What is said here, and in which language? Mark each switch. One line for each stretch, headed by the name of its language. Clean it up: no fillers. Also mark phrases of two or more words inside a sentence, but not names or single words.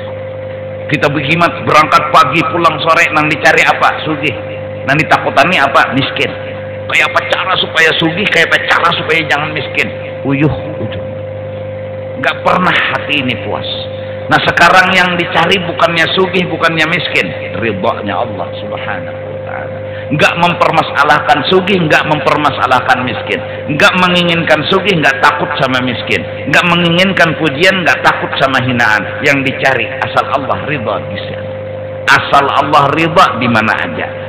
Banjar: Kita berkhidmat berangkat pagi pulang sore nang dicari apa? Sugih. Nang ditakutani apa? Miskin. Kayak apa cara supaya sugih, kayak apa cara supaya jangan miskin. Uyuh.
Indonesian: Gak pernah hati ini puas. Nah sekarang yang dicari bukannya sugih, bukannya miskin, ridhanya Allah
Arabic: Subhanahu wa taala.
Indonesian: Enggak mempermasalahkan sugih, enggak mempermasalahkan miskin. Enggak menginginkan sugih, enggak takut sama miskin. Enggak menginginkan pujian, enggak takut sama hinaan. Yang dicari asal Allah ridha bisa. Asal Allah ridha di mana aja.